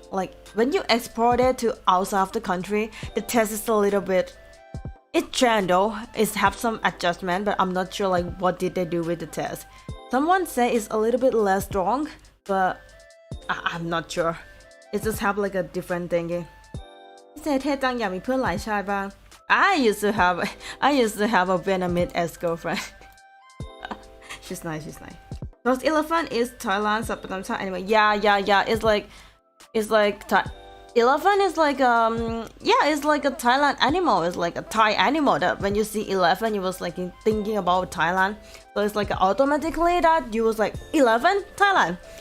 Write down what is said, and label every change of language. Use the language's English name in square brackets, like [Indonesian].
[English] Like when you export it to outside of the country, the taste is a little bit. It's trend though. It's have some adjustment, but I'm not sure like what did they do with the taste. Someone say it's a little bit less strong, but I'm not sure. It just have like a different thingy. [Thai] เท่จังอยากมีเพื่อนหลายชาติบ้าง [English] I used to have a Vietnamese ex-girlfriend. She's nice. Those elephant is Thailand anyway. Yeah. It's like Elephant is like yeah, it's like a Thailand animal. It's like a Thai animal that when you see elephant, you was like thinking about Thailand. So it's like automatically that you was like elephant Thailand.